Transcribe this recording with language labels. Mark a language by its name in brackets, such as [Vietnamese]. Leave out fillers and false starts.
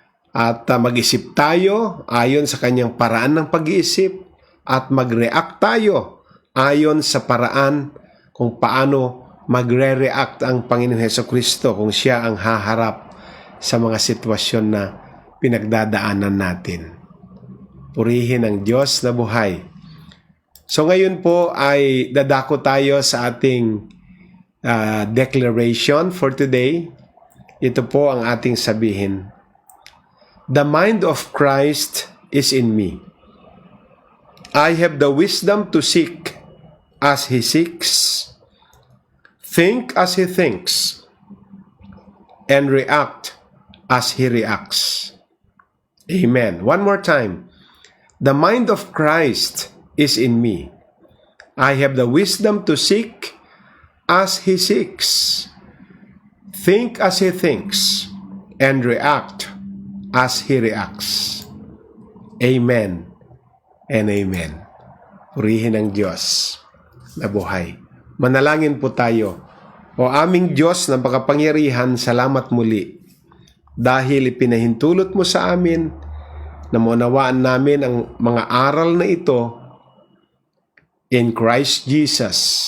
[Filipino] At mag-isip tayo ayon sa kanyang paraan ng pag-iisip at mag-react tayo ayon sa paraan kung paano magre-react ang Panginoon Hesukristo kung siya ang haharap sa mga sitwasyon na pinagdadaanan natin. Purihin ang Diyos na buhay. So ngayon po ay dadako tayo sa ating [English] declaration for today. [Filipino] Ito po ang ating sabihin. [English] The mind of Christ is in me. I have the wisdom to seek as He seeks, think as He thinks, and react as He reacts. Amen. One more time. The mind of Christ is in me. I have the wisdom to seek as He seeks, think as He thinks, and react as He reacts. Amen and amen. [Filipino] Purihin ang Diyos na buhay. Manalangin po tayo. O aming Diyos na makapangyarihan, salamat muli dahil ipinahintulot mo sa amin na maunawaan namin ang mga aral na ito [English] in Christ Jesus.